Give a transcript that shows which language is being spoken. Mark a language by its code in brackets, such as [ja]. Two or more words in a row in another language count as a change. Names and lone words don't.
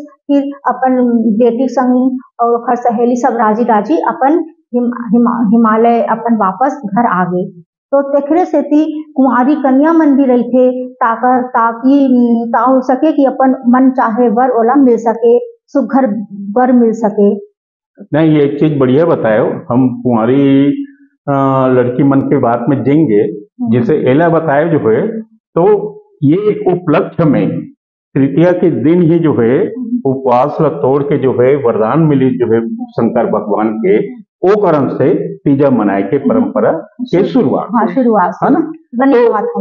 [hne] फिर अपन बेटी संग और ओखर सहेली सब राजी राजी अपन हिमालय अपन वापस घर आ गए। तो तेखरे सेती कुंवारी कन्या मन भी रही थे ताकि हो सके कि अपन मन चाहे वर ओला मिल सके, सुघर वर मिल सके। नहीं, ये एक चीज बढ़िया बताए हो। हम कुंवारी लड़की मन के बात में जाएंगे, जैसे एला बताए जो है, तो ये उपलक्ष्य में तृतीया के दिन ही जो है उपवास ला तोड़ के जो है वरदान मिली जो है शंकर भगवान के, ओ कारण से तीजा मनाए के परंपरा के शुरुआत है ना।